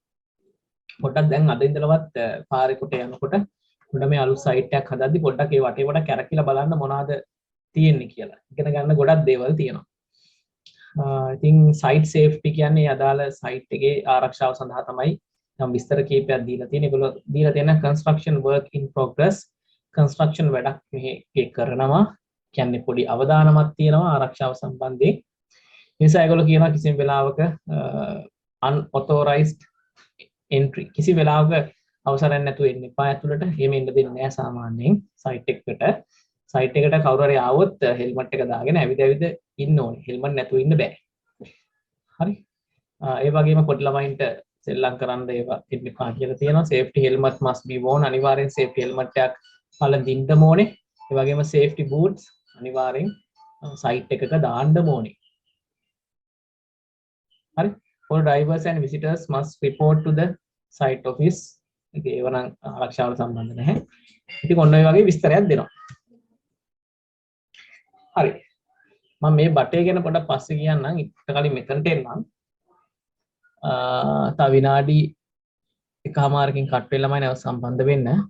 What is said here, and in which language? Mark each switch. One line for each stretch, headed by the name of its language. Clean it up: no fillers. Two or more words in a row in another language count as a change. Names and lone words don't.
Sinhala: පොඩ්ඩක් දැන් අද ඉඳලවත් පාරේ කොට යනකොට උඩ මේ අලුත් සයිට් එකක් හදද්දි පොඩ්ඩක් ඒ වටේ කොට කැරකිලා බලන්න මොනවද තියෙන්නේ කියලා. ඉගෙන ගන්න ගොඩක් දේවල් තියෙනවා. ඉතින්
English: site safety
Sinhala: කියන්නේ අදාළ සයිට් එකේ ආරක්ෂාව සඳහා තමයි නම් විස්තර කීපයක් දීලා තියෙන්නේ. ඒගොල්ලෝ දීලා තියෙන
English: construction work in progress
Sinhala: construction වැඩක් මෙහි කරනවා. කියන්නේ පොඩි අවදානමක් තියෙනවා ආරක්ෂාව සම්බන්ධයෙන්. ඒ නිසා ඒගොල්ලෝ කියනවා කිසිම වෙලාවක
English: unauthorized entry
Sinhala: කිසි වෙලාවක අවසරයක් නැතුව එන්න එපා ඇතුළට. එහෙම එන්න දෙන්නේ නැහැ සාමාන්‍යයෙන් සයිට් එකකට. සයිට් එකට කවුරු හරි ආවොත් හෙල්මට් එක දාගෙන ඇවිද ඉන්න ඕනේ. හෙල්මට් නැතුව ඉන්න බෑ. හරි. ඒ වගේම පොඩි ළමයින්ට සෙල්ලම් කරන්න ඒවා ඉන්න එපා කියලා තියෙනවා.
English: safety helmet must be worn.
Sinhala: අනිවාර්යෙන්
English: safety helmet
Sinhala: එකක් පළඳින්න ඕනේ. ඒ වගේම
English: safety boots
Sinhala: අනිවාර්යෙන් සයිට් එකක දාන්න ඕනේ. හරි.
English: all drivers and visitors must report to the site office.
Sinhala: ඒව නම් ආරක්ෂාවට සම්බන්ධ නැහැ. ඉතින් ඔන්න ඔය වගේ විස්තරයක් දෙනවා. හරි. මම මේ බටේ ගැන පොඩ්ඩක් පස්සේ කියන්නම්. ඊට කලින් මෙතනට එන්නම්. තව විනාඩි එකමාරකින් කට් වෙලාමයි නැව සම්බන්ධ වෙන්න.